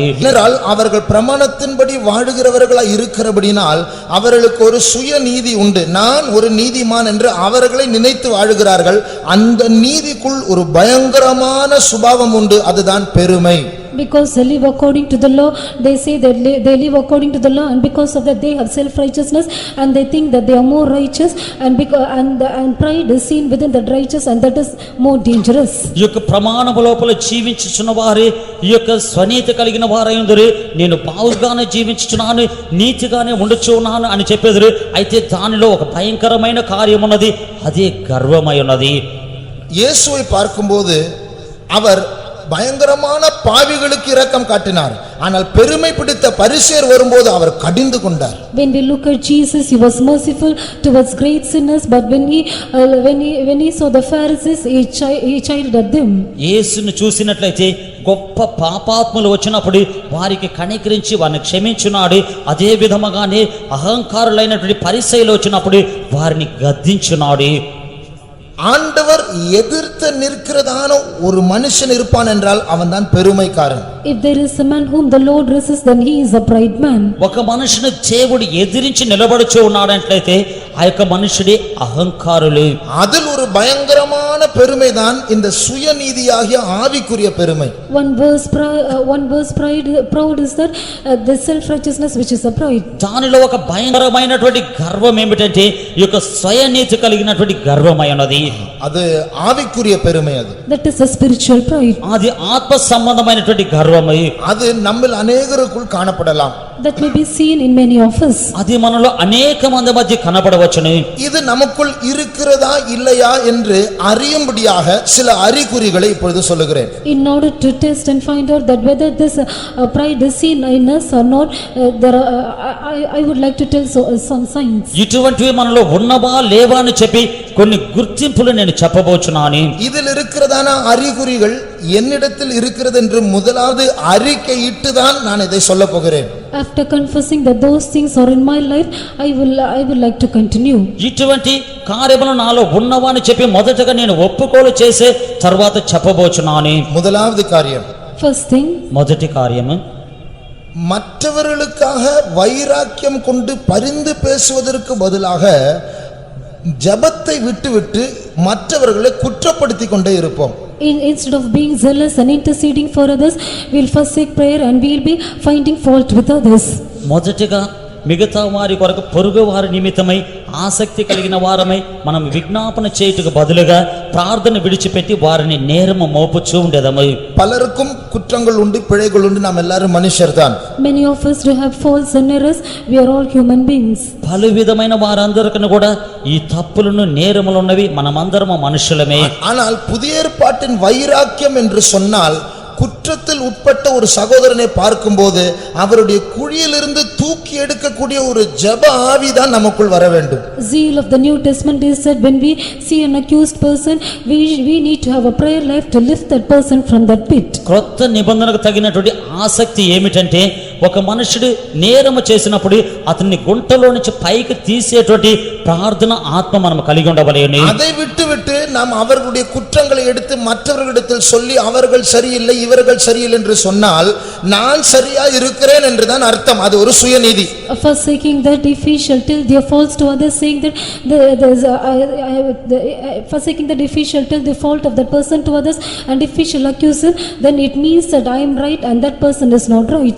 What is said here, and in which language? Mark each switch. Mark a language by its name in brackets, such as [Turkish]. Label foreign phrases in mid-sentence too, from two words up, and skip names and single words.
[Tamil] இதனால் அவர்கள் பிரமாணத்தின்படி வாழுகிறவர்களாய் இருக்கிறபடினால் அவர்களுக்கு ஒரு சுயநீதி உண்டு. நான் ஒரு நீதிமான் என்று அவர்களை நினைத்து வாழுகிறார்கள். அந்த நீதிக்குள் ஒரு பயங்கரமான சுபாவம் உண்டு, அதுதான் பெருமை. [English] Because they live according to the law, they say that they live according to the law, and because of that they have self righteousness and they think that they are more righteous, and because and pride is seen within that righteous, and that is more dangerous. [Telugu] ఈ యొక్క ప్రమాణము లోపల జీవించుచున్న వారే ఈ యొక్క స్వనీతి కలిగిన వారై ఉందరు. నేను బావుగానే జీవించుచున్నాను, నీతిగానే ఉండుచున్నాను అని చెప్పేదరు. అయితే దానిలో ఒక భయంకరమైన కార్యం ఉన్నది, అదే గర్వమై ఉన్నది. [Tamil] இயேசுவை பார்க்கும்போது அவர் பயங்கரமான பாவிகளுக்கு இரக்கம் காட்டினார். ஆனால் பெருமை பிடித்த பரிசேயர் வரும்போது அவர் கடிந்து கொண்டார். [English] When we look at Jesus, he was merciful towards great sinners, but when he saw the Pharisees, he chided at them. [Telugu] యేసును చూసినట్లయితే గొప్ప పాపాత్ములు వచ్చినప్పుడు వారికి కనికరించి వారిని క్షమించున్నాడు. అదే విధముగానే అహంకారులైనటువంటి పరిసయ్యులు వచ్చినప్పుడు వారిని గద్దించున్నాడు. [Tamil] ஆண்டவர் எதிர்த்து நிற்கிறதான ஒரு மனுஷன் இருப்பான் என்றால் அவன்தான் பெருமைக்காரன். [English] If there is a man whom the Lord resists, then he is a pride man. [Telugu] ఒక మనుషుని దేవుడు ఎదిరించి నిలబడుచు ఉన్నాడంట్లయితే ఆ యొక్క మనుషుడే అహంకారులు. [Tamil] அதில் ஒரு பயங்கரமான பெருமைதான் இந்த சுயநீதியாகிய ஆவிக்குரிய பெருமை. [English] One verse proud is that the self righteousness which is a pride. [Telugu] దానిలో ఒక భయంకరమైనటువంటి గర్వం ఏమిటంటే ఈ యొక్క స్వయనీతి కలిగినటువంటి గర్వమైనది. [Tamil] அது ஆவிக்குரிய பெருமை. அது [English] That is a spiritual pride. [Telugu] అది ఆత్మ సంబంధమైనటువంటి గర్వమై [Tamil] அது நம்மில் அநேகருக்குள் காணப்படலாம். [English] That may be seen in many of us. [Telugu] అది మనలో అనేక మంది మధ్య కనబడవచ్చును. [Tamil] இது நமக்குள் இருக்கிறதா இல்லையா என்று அறியும்படியாக சில அறிகுறிகளை இப்பொழுது சொல்லுகிறேன். [English] In order to test and find out that whether this pride is seen in us or not, I would like to tell some signs. [Telugu] ఇటువంటివి మనలో ఉన్నవా లేవా అని చెప్పి కొన్ని గుర్తింపులు నేను చెప్పబోచున్నాను. [Tamil] இதில் இருக்கிறதான அறிகுறிகள் என்னிடத்தில் இருக்கிறது என்று முதலாவது அறிக்கையிட்டுதான் நான் இதை சொல்ல போகிறேன். [English] After confessing that those things are in my life, I will like to continue. [Telugu] ఇటువంటి కార్యములు నాలో ఉన్నవా అని చెప్పి మొదటగా నేను ఒప్పుకోలు చేసే తర్వాత చెప్పబోచున్నాను. [Tamil] முதலாவது காரியம், [English] First thing, [Telugu] మొదటి కార్యము [Tamil] மற்றவர்களுக்காக வைராக்கியம் கொண்டு பரிந்து பேசுவதற்கு பதிலாக ஜெபத்தை விட்டுவிட்டு மற்றவர்களை குற்றப்படுத்தி கொண்டே இருப்போம். [English] instead of being zealous and interceding for others, we'll forsake prayer and we'll be finding fault with others. [Telugu] మొదటిగా మిగతా వారి కొరకు పొరుగు వారి నిమిత్తమై ఆసక్తి కలిగిన వారమై మనం విజ్ఞాపన చేయుటకు బదులుగా ప్రార్థన విడిచిపెట్టి వారిని నేరము మోపుచూ ఉండేదము. [Tamil] பலருக்கும் குற்றங்கள் உண்டு, பிழைகள் உண்டு. நாம் எல்லாரும் மனுஷர் தான். [English] Many of us do have faults and errors. We are all human beings. [Telugu] పలు విధమైన వారందరికీ కూడా ఈ తప్పులను నేరములు ఉన్నవి. మనమందరము మనుషులమే. [Tamil] ஆனால் புதிய ஏற்பாட்டின் வைராக்கியம் என்று சொன்னால் குற்றத்தில் உட்பட்ட ஒரு சகோதரனை பார்க்கும்போது அவருடைய குழியிலிருந்து தூக்கி எடுக்கக்கூடிய ஒரு ஜெப ஆவிதான் நமக்குள் வர வேண்டும். [English] Zeal of the New Testament is that when we see an accused person, we need to have a prayer life to lift that person from that pit. [Telugu] క్రొత్త నిబంధనకు తగినటువంటి ఆసక్తి ఏమిటంటే ఒక మనుషుడు నేరము చేసినప్పుడు అతన్ని గుంటలో నుంచి పైకి తీసేటువంటి ప్రార్థన ఆత్మ మనం కలిగి ఉండవలెను. [Tamil] அதை விட்டு நாம் அவர்களுடைய குற்றங்களை எடுத்து மற்றவர்களிடத்தில் சொல்லி அவர்கள் சரியில்லை இவர்கள் சரியில்லை என்று சொன்னால் நான் சரியா இருக்கிறேன் என்றுதான் அர்த்தம். அது ஒரு சுயநீதி. [English] Forsaking that if we shall tell their faults to others, saying that forsaking that if we shall tell the fault of that person to others, and if we shall accuse him, then it means that I am right and that person is not right.